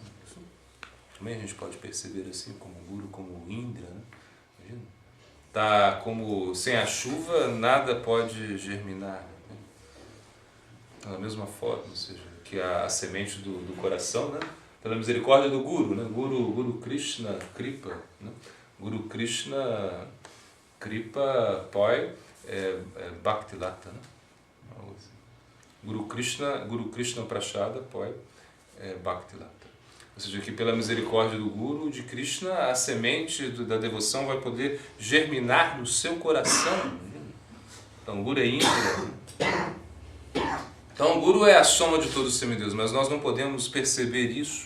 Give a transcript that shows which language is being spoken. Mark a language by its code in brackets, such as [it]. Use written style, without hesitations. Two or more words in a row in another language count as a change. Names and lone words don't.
[pt] Também a gente pode perceber assim, como Guru, como Indra, né? Imagina? Tá como sem a chuva nada pode germinar. Né? Então, da mesma forma, ou seja, que a semente do coração, né? Pela misericórdia do Guru, né? [bn] গুরু কৃষ্ণ কৃপা, né? গুরু কৃষ্ণ কৃপা পয় ভক্তিলতা, né? গুরু কৃষ্ণ প্রসাদ পয় ভক্তিলতা. [pt] Ou seja, que pela misericórdia do Guru, de Krishna, a semente da devoção vai poder germinar no seu coração. Então, o Guru é Indra. Então, o Guru é a soma de todos os semideus, mas nós não podemos perceber isso.